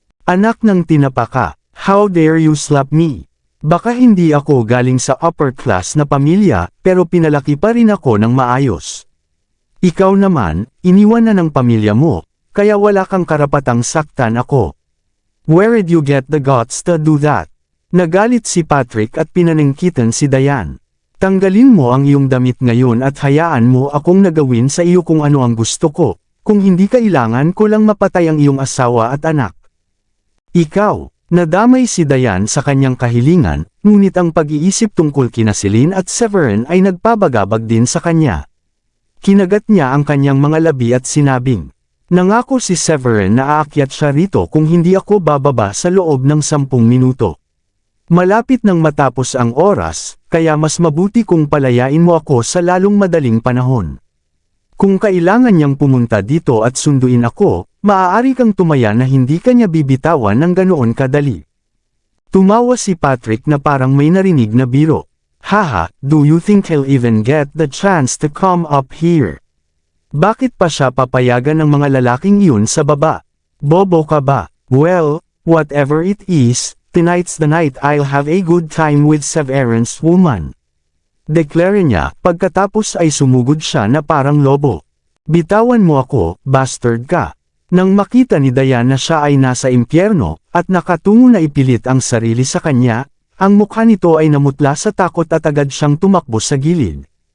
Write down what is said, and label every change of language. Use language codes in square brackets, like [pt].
[tl] Anak ng tinapa ka, [en] how dare you slap me? [tl] Baka hindi ako galing sa upper class na pamilya, pero pinalaki pa rin ako ng maayos. Ikaw naman, iniwan na ng pamilya mo, kaya wala kang karapatang saktan ako. [en] Where did you get the guts to do that? [tl] Nagalit si Patrick at pinaningkitan si Diane. Tanggalin mo ang iyong damit ngayon at hayaan mo akong nagawin sa iyo kung ano ang gusto ko, kung hindi kailangan ko lang mapatay ang iyong asawa at anak. Ikaw, nadamay si Diane sa kanyang kahilingan, ngunit ang pag-iisip tungkol kina Celine at Severin ay nagpabagabag din sa kanya. Kinagat niya ang kanyang mga labi at sinabing, nangako si Severin na aakyat siya rito kung hindi ako bababa sa loob ng 10 minuto. Malapit nang matapos ang oras, kaya mas mabuti kung palayain mo ako sa lalong madaling panahon. Kung kailangan niyang pumunta dito at sunduin ako, maaari kang tumaya na hindi kanya bibitawan ng ganoon kadali. Tumawa si Patrick na parang may narinig na biro. [en] Haha, do you think he'll even get the chance to come up here? [tl] Bakit pa siya papayagan ng mga lalaking iyon sa baba? Bobo ka ba? [en] Well, whatever it is, tonight's the night I'll have a good time with Severin's woman. [tl] Deklare niya, pagkatapos ay sumugod siya na parang lobo. Bitawan mo ako, bastard ka. Nang makita ni Diane na siya ay nasa impyerno, at nakatungo na ipilit ang sarili sa kanya, ang mukha nito ay namutla sa takot at agad siyang tumakbo sa gilid.